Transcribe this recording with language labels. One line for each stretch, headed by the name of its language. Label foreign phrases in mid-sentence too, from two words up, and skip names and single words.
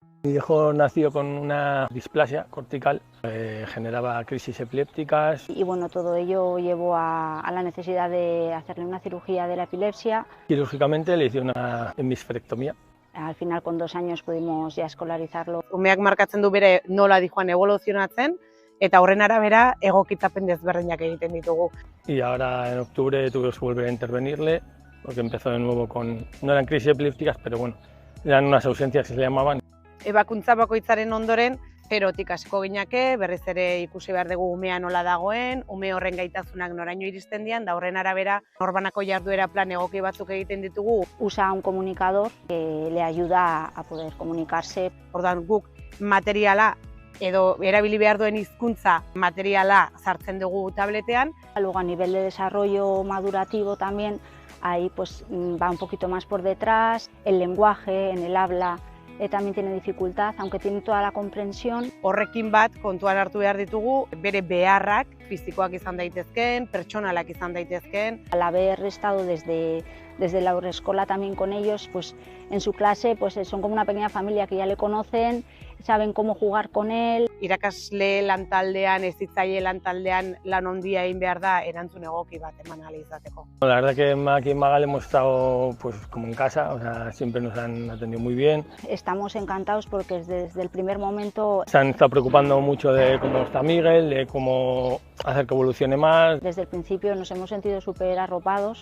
Spanish: Mi hijo nació con una displasia cortical, generaba crisis epilépticas. Y bueno, todo ello llevó a la necesidad de hacerle una cirugía de la epilepsia. Quirúrgicamente le hice una hemisferectomía. Al final, con 2 años, pudimos ya escolarizarlo.
Basque: Umeak markatzen du bere nola dijoan evoluzionatzen, eta horren arabera egokitzapen desberdinak egiten ditugu.
Spanish: Y ahora en octubre tuvimos que volver a intervenirle, porque empezó de nuevo con... No eran crisis epilépticas, pero bueno, eran unas ausencias que se le llamaban.
Basque: Ebakuntza bakoitzaren ondoren, zerotik hasiko ginake, berriz ere ikusi behar dugu umea nola dagoen, ume horren gaitasunak noraino iristen dian, da horren arabera norbanako jarduera plan egoki batzuk egiten ditugu.
Spanish: Usa un comunicador que le ayuda a poder comunicarse.
Basque: Orduan guk materiala edo erabili behar duen hizkuntza materiala sartzen dugu tabletean.
Spanish: Luego, a nivel de desarrollo madurativo también, ahí pues va un poquito más por detrás. El lenguaje, en el habla, también tiene dificultad, aunque tiene toda la comprensión.
Basque: Horrekin bat kontuan hartu behar ditugu bere beharrak, fizikoak izan daitezkeen, pertsonalak izan daitezkeen.
Spanish: Al haber estado desde la haurreskola también con ellos, pues en su clase pues son como una pequeña familia que ya le conocen, saben cómo jugar con él.
Basque: Irakasle lantaldean, hezitzaile lantaldean lan handia egin behar da erantzun egoki bat eman ahal izateko.
Spanish: La verdad que aquí en Magal hemos estado pues como en casa, o sea, siempre nos han atendido muy bien. Estamos encantados porque desde el primer momento Se han estado preocupando mucho de cómo está Miguel, de cómo hacer que evolucione más. Desde el principio nos hemos sentido súper arropados.